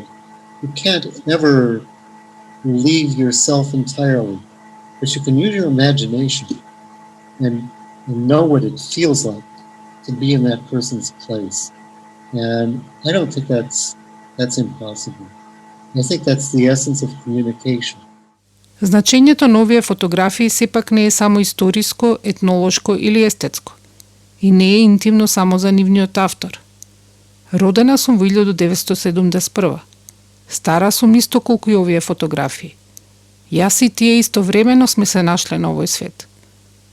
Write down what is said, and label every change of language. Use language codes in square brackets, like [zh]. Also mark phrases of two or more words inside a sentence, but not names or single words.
[en] You can't ever leave yourself entirely, but you can use your imagination and know what it feels like to be in that person's place. And I don't think that's impossible. I think that's the essence of communication. [mk] Значењето на овие фотографии сепак не е само историско, етнолошко или естетско. И не е интимно само за нивниот автор. Родена сум во 1971. Стара сум исто колку и овие фотографии. Јас и тие истовремено сме се нашле на овој свет.